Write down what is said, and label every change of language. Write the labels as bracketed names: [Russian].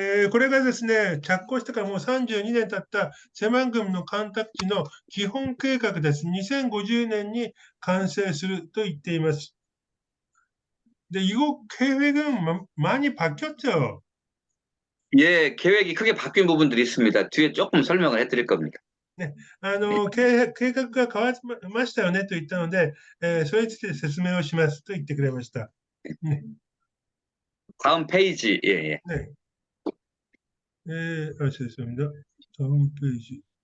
[Japanese] これがですね、着工してからもう32年経ったセマン郡の干拓地の基本計画です。 2050年に完成すると言っています。 [Korean] で、이거 계획은 많이 바뀌었죠. 예, 계획이 크게 바뀐 부분들이 있습니다. 뒤에 조금 설명을 해드릴 겁니다. [Japanese] ね、計画が変わりましたよねと言ったので、それについて説明をしますと言ってくれました。ね、 [Korean] 다음 페이지. 예, 예. 네. 죄송합니다. 다음 페이지.